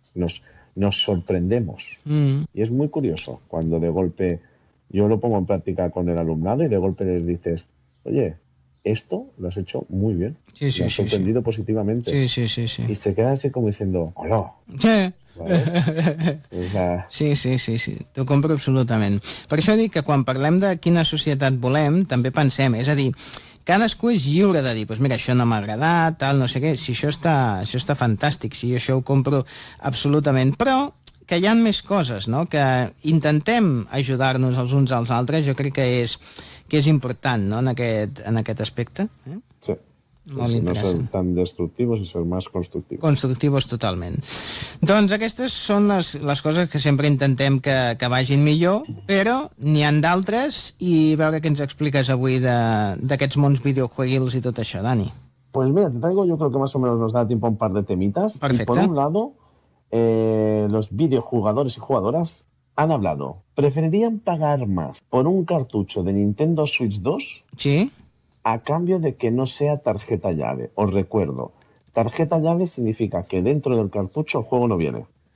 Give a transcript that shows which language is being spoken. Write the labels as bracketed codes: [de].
[es] Nos sorprendemos. Y es muy curioso cuando de golpe, yo lo pongo en práctica con el alumnado y de golpe les dices, oye, esto lo has hecho muy bien. Sí, sí, me has sorprendido positivamente. Sí, sí, sí, sí. Y se queda así como diciendo, hola. [ca] Sí. ¿Vale? Sí, sí, sí, sí, t'ho compro absolutament. Per això dic que quan parlem de quina societat volem, també pensem, és a dir, cadascú és lliure de dir, pues mira, això no m'ha agradat, tal, no sé què, si això està fantàstic, si jo això ho compro absolutament. Però que hi ha més coses, no?, que intentem ajudar-nos els uns als altres, jo crec que és important, no?, en aquest aspecte. Molt interessant. No ser tan destructius i ser més constructius. Constructius totalment. Doncs aquestes són les coses que sempre intentem que vagin millor, però n'hi han d'altres, i veure què ens expliques avui d'aquests mons videojuegos i tot això, Dani. [es] Pues mira, te traigo, yo creo que más o menos nos da tiempo a un par de temitas. [ca] Perfecte. [es] Por un lado, los videojugadores y jugadoras han hablado. ¿Preferirían pagar más por un cartucho de Nintendo Switch 2? Sí. A cambio de que no sea tarjeta llave. Os recuerdo, tarjeta llave significa que dentro del cartucho el juego no viene.